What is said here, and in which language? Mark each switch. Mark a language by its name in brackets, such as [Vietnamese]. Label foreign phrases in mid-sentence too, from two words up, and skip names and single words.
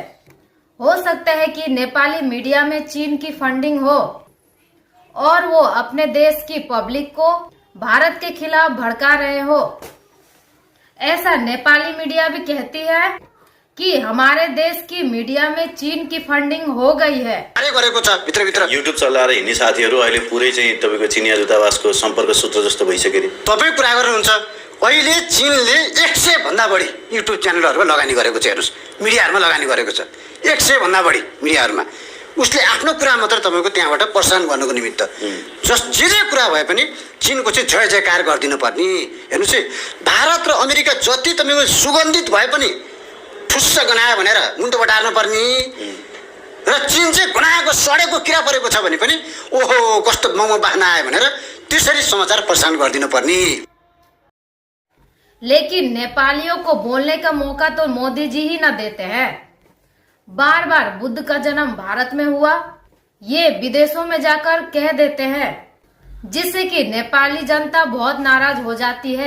[Hindi] हो सकता है कि नेपाली मीडिया में चीन की फंडिंग हो और वो अपने देश की पब्लिक को भारत के खिलाफ भड़का रहे हो। ऐसा नेपाली मीडिया भी कहती है कि हमारे देश की मीडिया में चीन की फंडिंग हो गई है। [Nepali] युट्युब चलाएर हिँड्ने साथीहरू अहिले पुरै चाहिँ तपाईको चिनिया दूतावासको सम्पर्क सूत्र जस्तो भइसक्यो नि। तपाई कुरा गर्नुहुन्छ, अहिले चीनले 100 भन्दा बढी युट्युब च्यानलहरुमा लगानी गरेको छ। हेर्नुस्, मिडियाहरुमा लगानी गरेको छ 100 भन्दा बढी मिडियाहरुमा। उसले आफ्नो कुरा मात्र तपाईको त्यहाँबाट प्रसारण गर्नको निमित्त जे कुरा भए पनि चीनको चाहिँ जय जयकार गर्दिनु पर्ने। हेर्नुस्, भारत र अमेरिका जति तपाईको सुगन्धित भए पनि ठुस्स गनायो भनेर मुन्टो बटार्न पर्ने, र चीन चाहिँ गनाएको सडेको किरा परेको छ भने पनि ओहो कस्तो मोमो बाख्न आयो भनेर त्यसरी समाचार प्रसारण गर्दिनु पर्ने। [Hindi] लेकिन नेपालियों को बोलने का मौका तो मोदी जी ही न देते हैं। बार बार बुद्ध का जन्म भारत में हुआ ये विदेशों में जाकर कह देते हैं, जिससे कि नेपाली जनता बहुत नाराज हो जाती है।